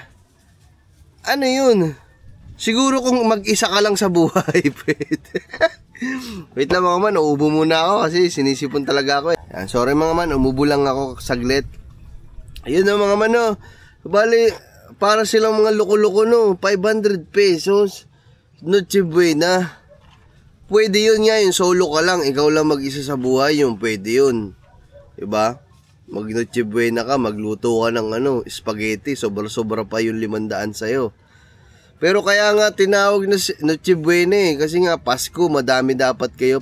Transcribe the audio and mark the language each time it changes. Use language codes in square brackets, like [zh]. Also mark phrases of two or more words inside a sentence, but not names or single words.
[tl] Ano yun? Siguro kung mag-isa ka lang sa buhay, pwede. Wait lang mga man, nauubo muna ako kasi sinisipon talaga ako eh. Yan, sorry mga man, umubo lang ako saglit. Ayun na mga man, no. Bali, para silang mga loko-loko, no. 500 pesos Noche Buena. Pwede yun nga, yung solo ka lang, ikaw lang mag-isa sa buhay, yung pwede yun. Diba? Mag Noche Buena ka, magluto ka ng ano, spaghetti, sobra-sobra pa yung 500 sa'yo. Pero kaya nga tinawag na Noche Buena eh, kasi nga Pasko, madami dapat kayo.